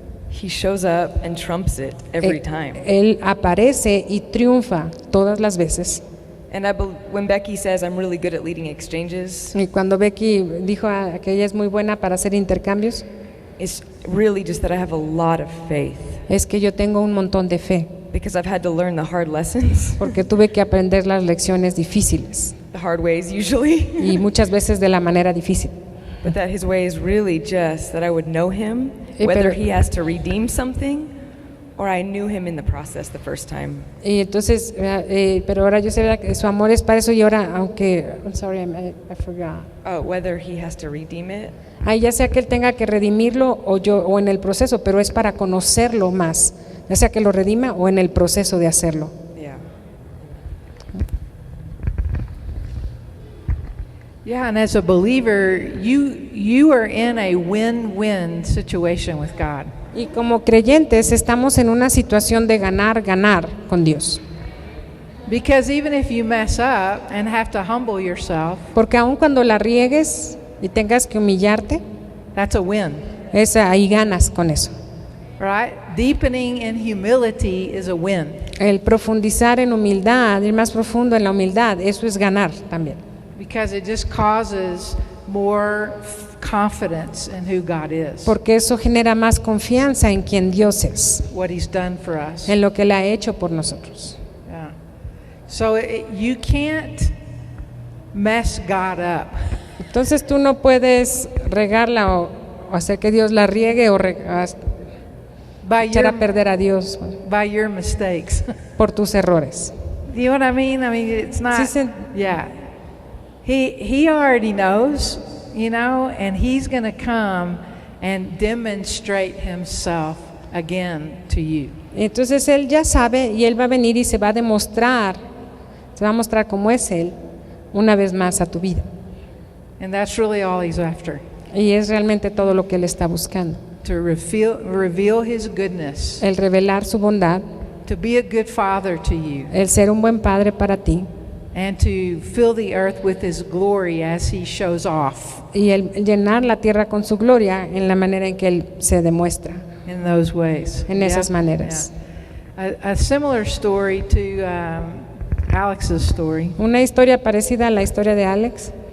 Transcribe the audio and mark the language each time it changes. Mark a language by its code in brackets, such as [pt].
[en] he shows up and trumps it every time. [es] Él aparece y triunfa todas las veces. [en] And when Becky says I'm really good at leading exchanges, [es] Y cuando Becky dijo que ella es muy buena para hacer intercambios, [en] it's really just that I have a lot of faith [es] es que yo tengo un montón de fe, [en] because I've had to learn the hard lessons, [es] porque tuve que aprender las lecciones difíciles [en] the hard ways usually, [es] y muchas veces de la manera difícil. [en] but that his way is really just that I would know him, [es] Pero- [en] whether he has to redeem something or I knew him in the process the first time. [es] Y entonces, pero ahora yo sé ¿verdad? Que su amor es para eso y ahora, aunque, [en] I'm sorry, I forgot. Whether he has to redeem it [es] Ya sea que él tenga que redimirlo o en el proceso, pero es para conocerlo más, ya sea que lo redima o en el proceso de hacerlo. [en] Yeah, and as a believer, you are in a win-win situation with God. [es] Y como creyentes estamos en una situación de ganar con Dios. [en] Because even if you mess up and have to humble yourself, [es] Porque aun cuando la riegues y tengas que humillarte, [en] that's a win, [es] ahí ganas con eso. [en] right? Deepening in humility is a win. [es] El profundizar en humildad, ir más profundo en la humildad, eso es ganar también. [en] Because it just causes more confidence in who God is, [es] porque eso genera más confianza en quien Dios es, [en] what He's done for us. [es] en lo que Él ha hecho por nosotros. [en] Yeah. So you can't mess God up. [es] Entonces tú no puedes regarla o hacer que Dios la riegue o [en] by [es] echar [en] your, [es] a perder a Dios [en] by your mistakes. [es] por tus errores. [en] You know what I mean? I mean, it's not. [es] Sí, sí. [en] Yeah. He already knows, you know, and He's going to come and demonstrate Himself again to you. [es] Entonces Él ya sabe y Él va a venir y se va a mostrar cómo es Él una vez más a tu vida. [en] And that's really all He's after. [es] Y es realmente todo lo que Él está buscando. [en] To reveal His goodness. [es] El revelar su bondad, [en] To be a good father to you. [es] el ser un buen padre para ti [en] And to fill the earth with His glory as He shows off [es] y el llenar la tierra con su gloria en la manera en que Él se demuestra, [en] in those ways. [es] en esas maneras. [en] Yeah. A similar story to Alex's story. [es] Una historia parecida a la historia de Alex.